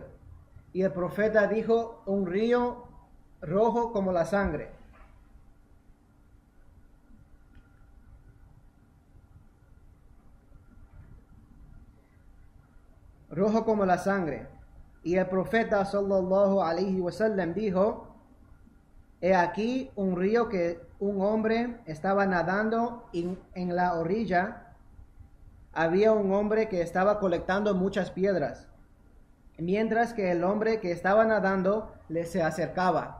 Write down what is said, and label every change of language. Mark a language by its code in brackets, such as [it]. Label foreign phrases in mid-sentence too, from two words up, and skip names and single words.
[es] Y el profeta dijo, un río rojo como la sangre. Rojo como la sangre. Y el profeta [ar] صلى الله عليه وسلم [es] dijo, he aquí un río que un hombre estaba nadando y en la orilla había un hombre que estaba colectando muchas piedras, mientras que el hombre que estaba nadando le se acercaba.